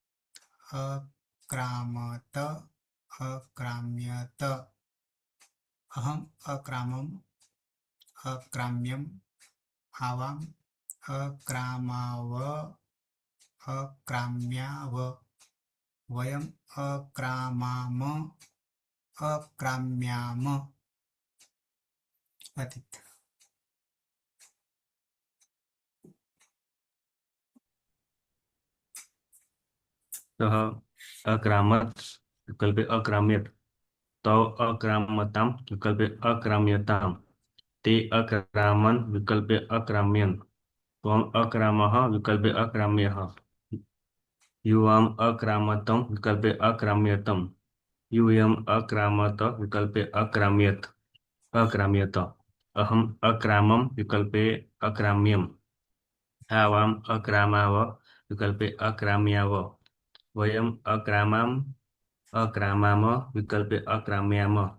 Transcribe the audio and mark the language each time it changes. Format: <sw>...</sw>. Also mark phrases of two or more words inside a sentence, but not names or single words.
<sa>અક્રામત અક્રામ્યત અહમ અક્રામમ અક્રામ્યમ આવામ અક્રામાવ અક્રામ્યાવ વયમ અક્રામામ અક્રામ્યામ અતીત सः अक्रामत् विकल्पे अक्राम्यत तौ अक्रामताम विकल्पे अक्राम्यताम ते अक्रामन् विकल्पे अक्राम्यन् त्वम् अक्रामः विकल्पे अक्राम्यः युवाम् अक्रामतं विकल्पे अक्राम्यतम यूयम् अक्रामत विकल्पे अक्राम्यत अहम् अक्रामं विकल्पे अक्राम्यम् आवाम् अक्रामाव विकल्पे अक्राम्याव वयम् अक्रामाम विकल्पे अक्राम्याम</sa>